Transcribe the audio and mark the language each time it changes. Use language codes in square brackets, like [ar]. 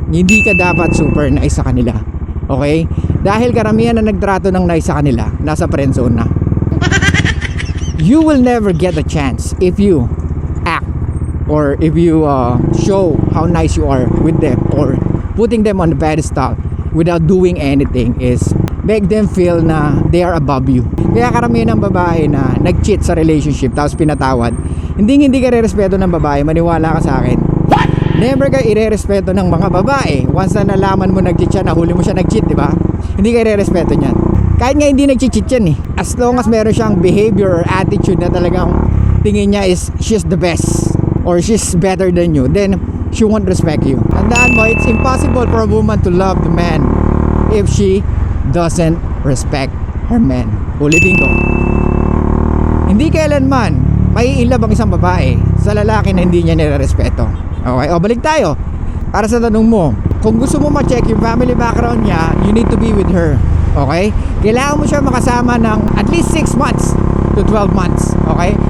[tl] Hindi ka dapat super nice sa kanila. Okay? Dahil karamihan na nagtrato ng nice sa kanila, nasa friend zone na. [en] You will never get a chance if you act or if you show how nice you are with them or putting them on the pedestal without doing anything is make them feel na they are above you. [tl] Kaya karamihan ng babae na nag-cheat sa relationship tapos pinatawad, hindi ka re-respeto ng babae, maniwala ka sa akin. Never ka ire-respeto ng mga babae. Once na nalaman mo nag-cheat siya, nahuli mo siya nag-cheat, di ba? Hindi ka ire-respeto niyan. Kahit nga hindi nag-cheat yan eh. [en] As long as meron siyang behavior or attitude na talagang tingin niya is she's the best or she's better than you, then she won't respect you. [tl] Tandaan mo, [en] it's impossible for a woman to love the man if she doesn't respect her man. [tl] Ulitin ko, hindi kailanman may ilab ang isang babae sa lalaki na hindi niya nire-respeto. Okay, o balik tayo. Para sa tanong mo, kung gusto mo ma-check yung family background niya, [en] you need to be with her. [tl] Okay? Kailangan mo siya makasama ng at least 6 months to 12 months. Okay?